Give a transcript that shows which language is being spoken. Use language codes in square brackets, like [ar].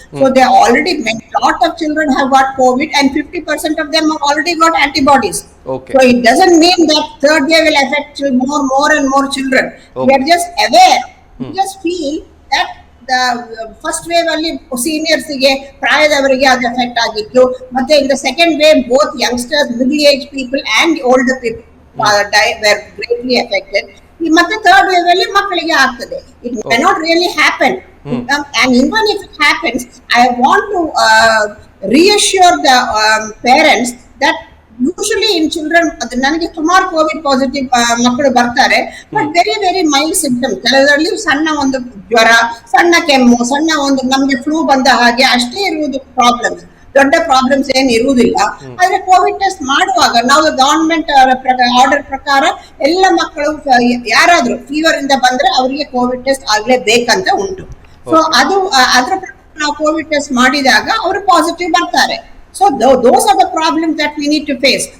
[en] So they already lot of children have got COVID and 50% of them already got antibodies. So it doesn't mean that third wave will affect more and more children. We are just aware. We just feel that the first wave ಅಲ್ಲಿ seniors ಗೆ, [kn] ಪ್ರಾಯದವರಿಗೆ ಅದು effect ಆಗಿತ್ತು. [en] ಮತ್ತೆ in the second wave both youngsters, middle aged people and older people were greatly affected. [kn] ಮತ್ತೆ third wave ಅಲ್ಲಿ ಮಕ್ಕಳಿಗೆ ಆಗ್ತದೆ. [en] it may not really happen, and even if it happens, I want to reassure the parents that usually in children, [kn] ನನಗೆ ಸುಮಾರು Covid positive ಮಕ್ಕಳು ಬರ್ತಾರೆ, [en] But very very mild symptoms. [kn] ಕೆಲವರಲ್ಲಿ ಸಣ್ಣ ಒಂದು ಜ್ವರ, ಸಣ್ಣ ಕೆಮ್ಮು, ಸಣ್ಣ ಒಂದು ನಮ್ಗೆ ಫ್ಲೂ ಬಂದ ಹಾಗೆ ಅಷ್ಟೇ ಇರುವುದು ಪ್ರಾಬ್ಲಮ್ಸ್, ದೊಡ್ಡ ಪ್ರಾಬ್ಲಮ್ಸ್ ಏನು ಇರುವುದಿಲ್ಲ. ಆದ್ರೆ ಕೋವಿಡ್ ಟೆಸ್ಟ್ ಮಾಡುವಾಗ ನಾವು ಗವರ್ಮೆಂಟ್ ಆರ್ಡರ್ ಪ್ರಕಾರ ಎಲ್ಲ ಮಕ್ಕಳು ಯಾರಾದ್ರೂ ಫೀವರ್ ಇಂದ ಬಂದ್ರೆ ಅವರಿಗೆ ಕೋವಿಡ್ ಟೆಸ್ಟ್ ಆಗ್ಲೇಬೇಕಂತ ಉಂಟು. ಸೊ ಅದು ಅದ್ರ ಪ್ರಕಾರ ನಾವು ಕೋವಿಡ್ ಟೆಸ್ಟ್ ಮಾಡಿದಾಗ ಅವರು ಪಾಸಿಟಿವ್ ಬರ್ತಾರೆ. [en] So those are the problems that we need to face.